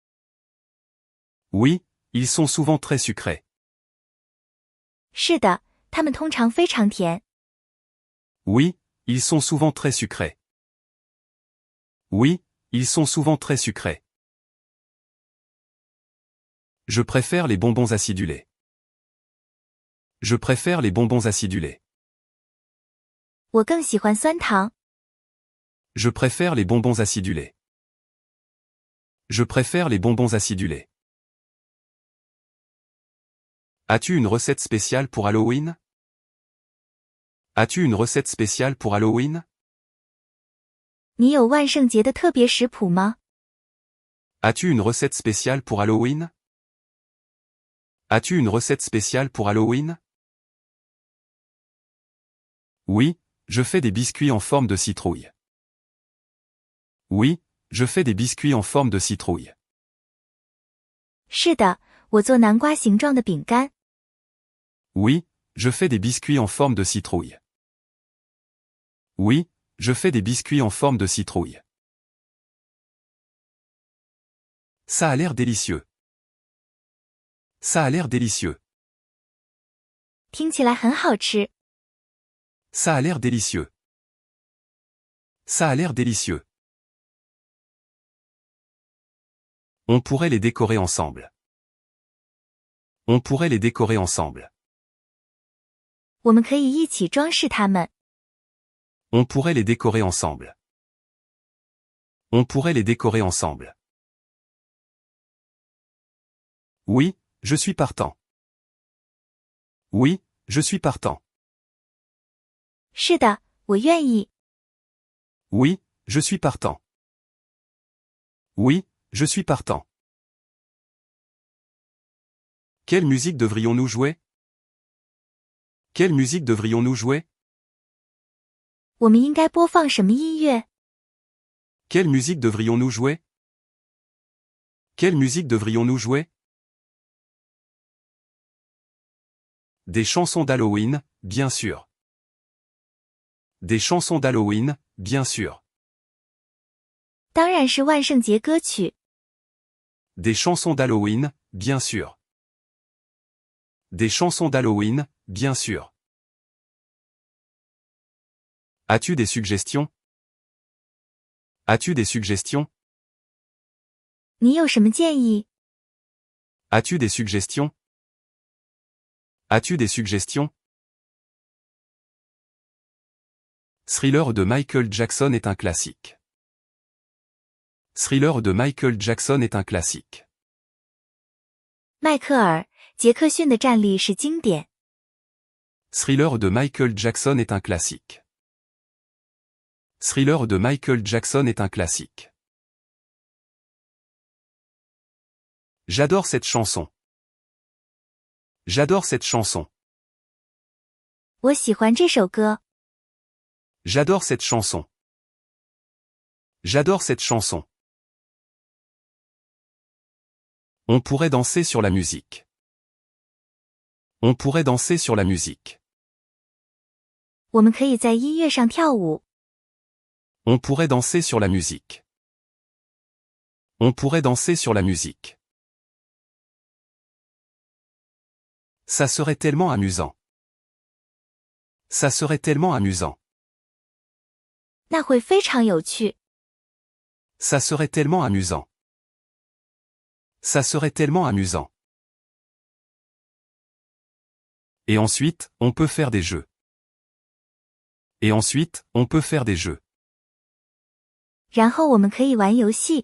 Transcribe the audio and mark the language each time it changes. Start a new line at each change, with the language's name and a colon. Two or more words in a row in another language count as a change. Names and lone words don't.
French: Oui, ils sont souvent très sucrés.
Chinese: 是的，它们通常非常甜。
French: Oui, ils sont souvent très sucrés. Oui, ils sont souvent très sucrés. Je préfère les bonbons acidulés. Je préfère les bonbons acidulés.
Chinese: 我更喜欢酸糖。
French: Je préfère les bonbons acidulés. Je préfère les bonbons acidulés. As-tu une recette spéciale pour Halloween? As-tu une recette spéciale pour Halloween?
Chinese: 你有万圣节的特别食谱吗？
French: As-tu une recette spéciale pour Halloween? As-tu une recette spéciale pour Halloween? Oui, je fais des biscuits en forme de citrouille. Oui, je fais des biscuits en forme de citrouille.
Chinese: 是的，我做南瓜形状的饼干。
French: Oui, je fais des biscuits en forme de citrouille. Oui, je fais des biscuits en forme de citrouille. Ça a l'air délicieux. Ça a l'air délicieux.
Chinese: 听起来很好吃。
French: Ça a l'air délicieux. Ça a l'air délicieux. On pourrait les décorer ensemble. On pourrait les décorer ensemble.
Chinese: 我们可以一起装饰它们。
French: On pourrait les décorer ensemble. On pourrait les décorer ensemble. Oui, je suis partant. Oui, je suis partant.
Chinese: 是的，我愿意。
French: Oui, je suis partant. Oui, je suis partant. Quelle musique devrions-nous jouer? Quelle musique devrions-nous jouer?
Chinese: 我们应该播放什么音乐？
French: Quelle musique devrions-nous jouer? Quelle musique devrions-nous jouer? Des chansons d'Halloween, bien sûr. Des chansons d'Halloween, bien sûr.
Chinese: 当然是万圣节歌曲。
French: Des chansons d'Halloween, bien sûr. Des chansons d'Halloween, bien sûr. As-tu des suggestions? As-tu des suggestions?
Chinese: 你有什么建议？
French: As-tu des suggestions? As-tu des suggestions? Thriller de Michael Jackson est un classique. Thriller de Michael Jackson est un classique.
Chinese: 迈克尔·杰克逊的战力是经典。
French: Thriller de Michael Jackson est un classique. Thriller de Michael Jackson est un classique. J'adore cette chanson. J'adore cette chanson.
Chinese: 我喜欢这首歌。
French: J'adore cette chanson. J'adore cette chanson. On pourrait danser sur la musique. On pourrait danser sur la musique.
Chinese: 我们可以在音乐上跳舞。
French: On pourrait danser sur la musique. On pourrait danser sur la musique. Ça serait tellement amusant. Ça serait tellement amusant.
Chinese: 那会非常有趣。
French: Ça serait tellement amusant. Ça serait tellement amusant. Et ensuite, on peut faire des jeux. Et ensuite, on peut faire des jeux.
Chinese: 然后我们可以玩游戏。